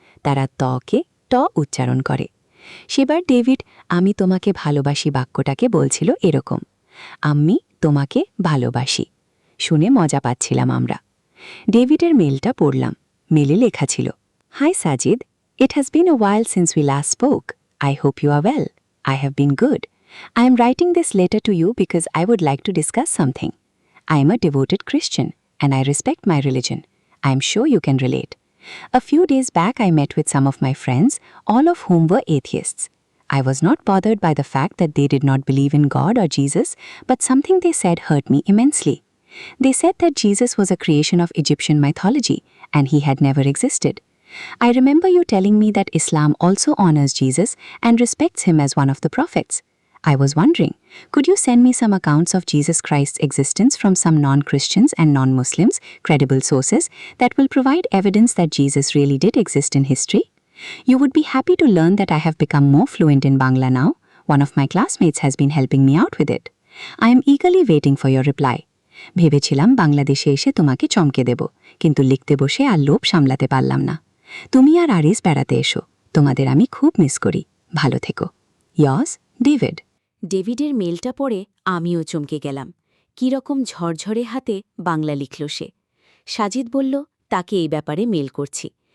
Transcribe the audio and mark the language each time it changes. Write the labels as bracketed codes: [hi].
[bn] তারা তকে ট উচ্চারণ করে। সেবার ডেভিড আমি তোমাকে ভালোবাসি বাক্যটাকে বলছিল এরকম, আমি তোমাকে ভালোবাসি। শুনে মজা পাচ্ছিলাম আমরা। ডেভিডের মেলটা পড়লাম। মেলে লেখা ছিল, [en] Hi Sajid, it has been a while since we last spoke. I hope you are well. I have been good. I am writing this letter to you because I would like to discuss something. I am a devoted Christian, and I respect my religion. I am sure you can relate. A few days back I met with some of my friends, all of whom were atheists. I was not bothered by the fact that they did not believe in God or Jesus, but something they said hurt me immensely. They said that Jesus was a creation of Egyptian mythology, and he had never existed. I remember you telling me that Islam also honors Jesus and respects him as one of the prophets. I was wondering, could you send me some accounts of Jesus Christ's existence from some non-Christians and non-Muslims, credible sources, that will provide evidence that Jesus really did exist in history? You would be happy to learn that I have become more fluent in Bangla now. One of my classmates has been helping me out with it. I am eagerly waiting for your reply. [bn] ভেবেছিলাম বাংলাদেশে এসে তোমাকে চমকে দেব, কিন্তু লিখতে বসে আর লোভ সামলাতে পারলাম না। তুমি আর আরিস বেড়াতে এসো, তোমাদের আমি খুব মিস করি। ভালো থেকো। ইয়স, ডেভিড। ডেভিডের মেলটা পড়ে আমিও চমকে গেলাম। কীরকম ঝরঝরে হাতে বাংলা লিখল সে। সাজিদ বলল, তাকে এই ব্যাপারে মেল করছি।